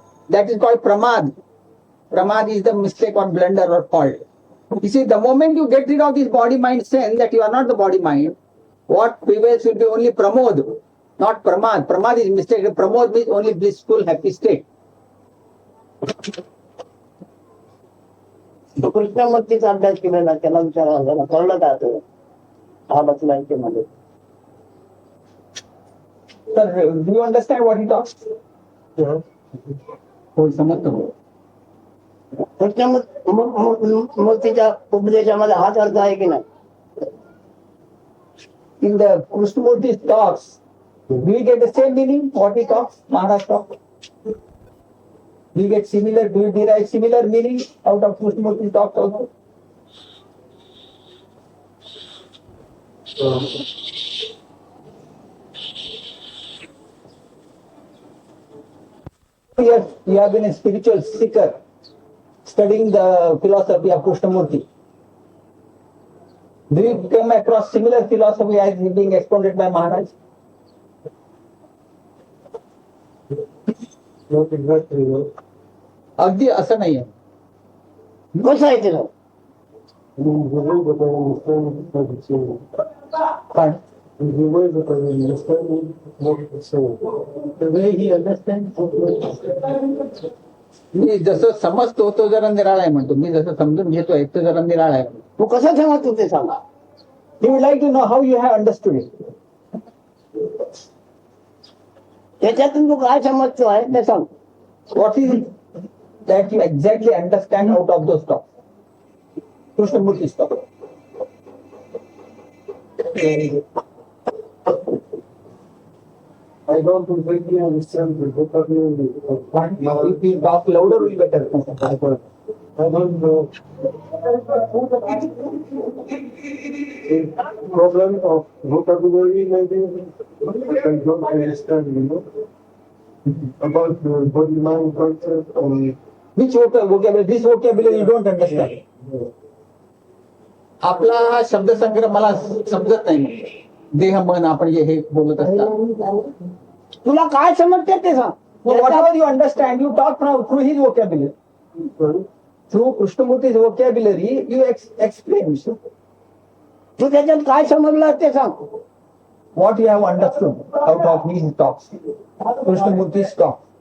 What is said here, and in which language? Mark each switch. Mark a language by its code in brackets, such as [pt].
[en] That is called pramad. Pramad is the mistake or blunder or fault. You see, the moment you get rid of this body-mind sense that you are not the body-mind, what prevails will be only pramod, not pramad. Pramad is mistake. Pramod means only blissful, happy state. [mr] तो कृष्णमूर्तीचा अभ्यास केलेला, त्याला विचारा त्याला कळलं का ते हा बसलायचे मध्ये. [en] Sir, do you understand what he talks? [mr] हो, समजतो. कृष्णमूर्तीच्या उपदेशामध्ये हाच अर्थ आहे की नाही? [en] In the Krishnamurti's talks, do we get the same meaning what he talks, Maharaj talks? Do you get similar, do you derive similar meaning out of Krishnamurti's talks also? Yes, you have been a spiritual seeker, studying the philosophy of Krishnamurti. Do you come across similar philosophy as being expounded by Maharaj? Not exactly. [mr] अगदी असं नाहीये. कसं आहे तिला? [en] The way that I understand what it's saying. [mr] पण [en] The way that I understand what it's saying. the way he understands. [mr] मी जसं समजतो तो जरा निराळा आहे म्हणतो. मी जसं समजून घेतोय तो जरा निराळा आहे. तू कसं समजतो ते सांगा. [en] He would like to know how you have understood it. [mr] त्याच्यातून तू काय समजतो आहे ते सांग. [en] What is it that you exactly understand out of those talks? Krishnamurti's talk. I don't completely understand the vocabulary of Now, if you talk louder, will be better. I don't know. The problem of vocabulary maybe, but I don't understand, about the body mind concept and Which vocabulary? This vocabulary you don't understand. [mr] आपला हा शब्दसंग्रह मला समजत नाही. देह मन आपण हे बोलत असतात. तुला काय समजते ते सांग. [en] Whatever you understand, you talk through his vocabulary. Through Krishnamurti's vocabulary, you explain. [mr] तू त्याच्यात काय समजलं ते सांग. [en] What you have understood out of his talks, Krishnamurti's talk.